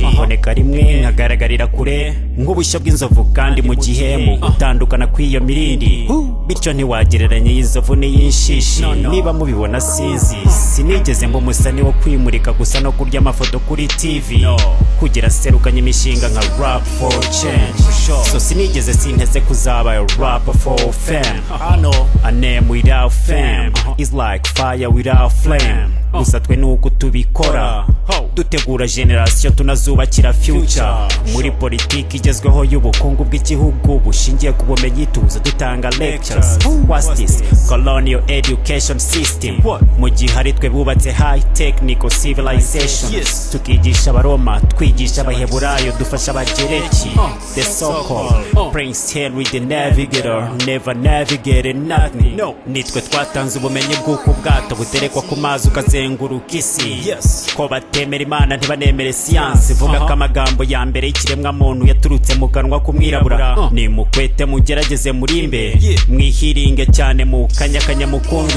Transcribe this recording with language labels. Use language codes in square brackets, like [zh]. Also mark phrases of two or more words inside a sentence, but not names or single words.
[rw] Mboneka rimwe nkagaragarira kure nk'ubushyo bw'inzovu, kandi mu gihe mu gutandukana kw'iyo mirindi, bityo ntiwagereranya y'inzovu n'iy'inshishi. Niba mubibona sinzi, sinigeze mba umusani wo kwimurika gusa no kurya amafoto kuri TV, kugira serukanye imishinga nka [en] rap for change. [rw] So sinigeze sinteze kuzaba [en] rapper for fame. A name without fame is like fire without flame. [rw] Gusa twe nuko tubikora, dutegura generation tunazubakira future. Muri politiki igezweho y'ubukungu bw'igihugu bushingiye ku bumenyi, tuza dutanga lectures. [en] What's this colonial education system? [rw] Mu gihe ari twe bubatse [en] high technical civilization, [rw] tukigisha abaroma, twigisha abaheburayo, dufasha abagereki. [en] The so-called Prince Henry the Navigator never navigated nothing. [rw] Nitwe twatanze ubumenyi bw'uko ubwato buterekwa ku mazi ukazenguruka isi. Ko batemera Imana ntibanemere siyansi, vuga ko amagambo ya mbere y'ikiremwa muntu yaturutse mu kanwa k'umwirabura. Ni mukwete mugerageze murimbe, mwihiringe cyane mu kanyakanya mukundwe.